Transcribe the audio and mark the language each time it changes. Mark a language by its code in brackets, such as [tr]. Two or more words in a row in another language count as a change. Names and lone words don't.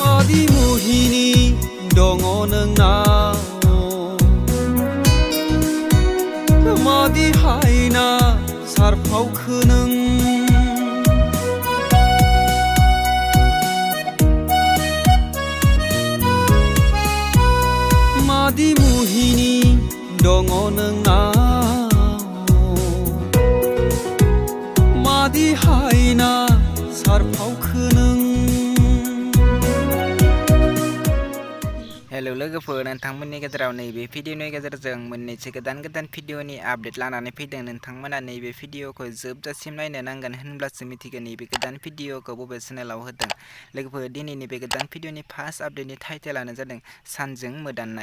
[brx] Madi muhini dongo nang Madi haina sarpau kheneng Madi muhini dongo nang Madi haina sarpau kheneng Hello लोगोफोर नोंथांमोननि गेजेराव नैबे भिडिअनि गेजेरजों मोननैसो गोदान भिडिअनि आपडेट लानानै फैदों। नोंथांमोना नैबे भिडिअखौ जोबजासिम नायनो नांगोन होनब्लासो मिथिगोन नैबे गोदान भिडिअखौ बबे चेनेलाव होदों। लोगोफोर दिनैनि बे गोदान भिडिअनि फार्स्ट आपडेटनि टाइटेलानो जादों सानजों mwdanai।